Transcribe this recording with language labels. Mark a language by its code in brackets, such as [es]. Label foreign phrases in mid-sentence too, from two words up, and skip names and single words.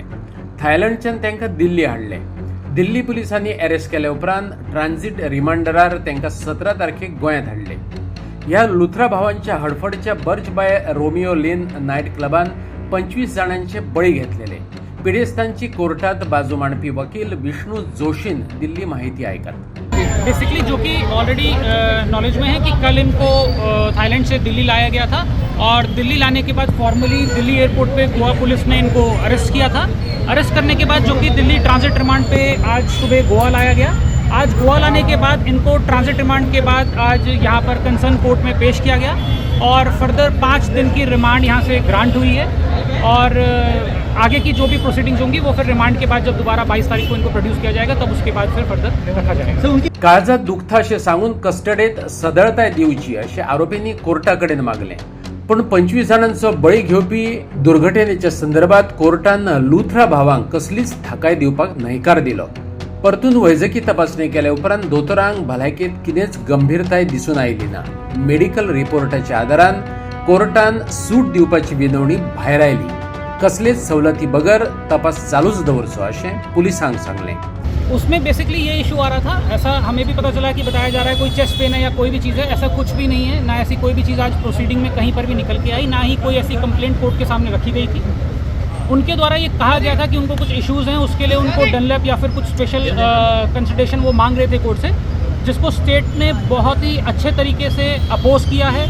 [kok] थायलंडच्यान तांकां दिल्ली हाडले. दिल्ली पुलिसांनी अरेस्ट केले उपरांत ट्रान्झिट रिमांडरार तांकां 17 तारखेक गोंयांत हाडले. ह्या लुथरा भावांच्या हडफडच्या बर्च बाय रोमियो लेन नाईट क्लबान 25 जाणांचे बळी घेतलेले. पिडेस्तांची कोर्टात बाजू मांडपी वकील विष्णू जोशीन दिल्ली माहिती ऐकत. [hi] बेसिकली जो कि [en] already knowledge [hi] में है कि कल इनको थाईलैंड से दिल्ली लाया गया था और दिल्ली लाने के बाद फॉर्मली दिल्ली एयरपोर्ट पे गोवा पुलिस ने इनको अरेस्ट किया था. अरेस्ट करने के बाद जो कि दिल्ली [en] transit remand [hi] पे आज सुबह गोवा लाया गया. आज गोवा लाने के बाद इनको [en] transit remand [hi] के बाद आज यहाँ पर [en] concern court [hi] में पेश किया गया और फर्दर 5 दिन की रिमांड यहाँ से ग्रांट हुई है. और आगे की जो भी प्रोसीडिंग्स होंगी वो फिर रिमांड के बाद जब दोबारा 22 तारीख को इनको प्रोड्यूस किया जाएगा तब उसके बाद फिर फर्दर रखा जाएगा. [kok] काळजात दुखता अशें सांगून कस्टडेत सदळताय दिवची अशें आरोपींनी कोर्टा कडेन मागलें. पण 25 जाणांचो बळी घेवपी दुर्घटनेच्या संदर्भात कोर्टान लुथरा भावांक कसलीच थाकाय दिवपाक न्हयकार दिलो. परतून वैजकी तपासणी केल्या उपरांत दोतोरांक भलायकेंत कितेंच गंभीरताय दिसून आयली ना. मेडिकल रिपोर्टाच्या आदारान कोर्टान सूट दिवपाची विनवणी भायर आयली. कसलेच सवलती बगर तपास चालूच दवरचो अशें पुलिसांक सांगलें. [hi] उसमें बेसिकली ये इशू आ रहा था, ऐसा हमें भी पता चला कि बताया जा रहा है कोई [en] chest pain [hi] है या कोई भी चीज़ है. ऐसा कुछ भी नहीं है. ना ऐसी कोई भी चीज़ आज प्रोसीडिंग में कहीं पर भी निकल के आई, ना ही कोई ऐसी कंप्लेंट कोर्ट के सामने रखी गई थी. उनके द्वारा ये कहा गया था कि उनको कुछ इश्यूज़ हैं, उसके लिए उनको डनलैप या फिर कुछ [en] special consideration [hi] वो मांग रहे थे कोर्ट से, जिसको स्टेट ने बहुत ही अच्छे तरीके से अपोज किया है.